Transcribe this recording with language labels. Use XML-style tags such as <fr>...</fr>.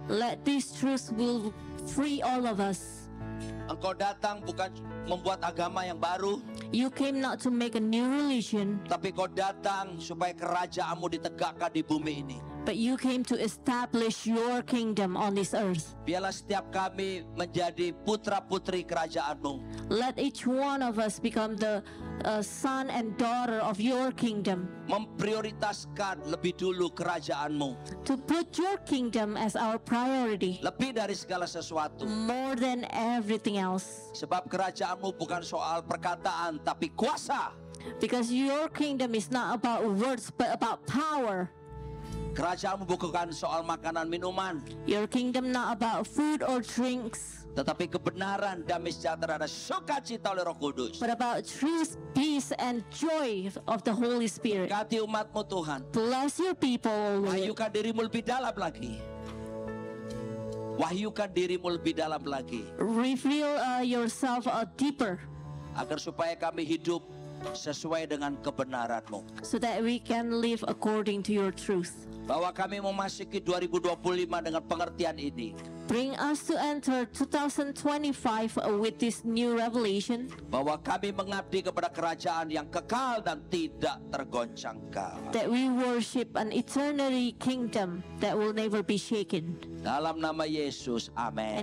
<en>let these truths will free all of us.</en> <id>Engkau datang bukan membuat agama yang baru,</id> <en>You came not to make a new religion,</en> <id>tapi kau datang supaya kerajaanmu ditegakkan di bumi ini.</id> <en>but you came to establish your kingdom on this earth.</en> <id>Biarlah setiap kami menjadi putra-putri kerajaanmu.</id> <en>Let each one of us become the son and daughter of your kingdom,</en> <id>Memprioritaskan lebih dulu kerajaanmu.</id> <en>to put your kingdom as our priority</en> <id>Lebih dari segala sesuatu.</id> <en>more than everything else.</en> <id>Sebab kerajaanmu bukan soal perkataan, tapi kuasa.</id> <en>Because your kingdom is not about words, but about power.</en> <id>Kerajaanmu bukan soal makanan minuman,</id> <en>Your kingdom not about food or drinks,</en> <id>tetapi kebenaran, damai sejahtera, dan sukacita oleh Roh Kudus.</id> <en>but about truth, peace, and joy of the Holy Spirit.</en> <id>Berkati umatmu Tuhan.</id> <en>Bless your people, O Lord.</en> <id>Wahyukan dirimu lebih dalam lagi. Wahyukan dirimu lebih dalam lagi.</id> <en>Reveal yourself deeper,</en> <id>Agar supaya kami hidup sesuai dengan kebenaranmu.</id> <en>so that we can live according to your truth.</en> <id>Bahwa kami memasuki 2025 dengan pengertian ini.</id> <en>Bring us to enter 2025 with this new revelation,</en> <id>Bahwa kami mengabdi kepada kerajaan yang kekal dan tidak tergoncangkan.</id> <en>that we worship an eternity kingdom that will never be shaken.</en> <id>Dalam nama Yesus, amin.</id>